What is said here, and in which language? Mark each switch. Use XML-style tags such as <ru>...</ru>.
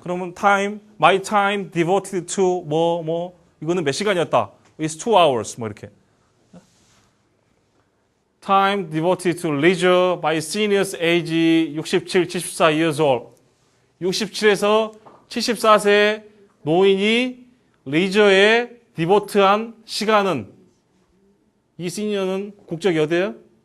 <ko>그러면</ko> <en>my time devoted to</en> <ko>이거는 몇 시간이었다.</ko> <en>It's 2 hours.</en> <ko>뭐 이렇게.</ko> <en>Time devoted to leisure by seniors age 67, 74 years old.</en> <ko>67에서 74세 노인이 leisure에 devote한 시간은 이 시니어는 국적이 어디예요?</ko>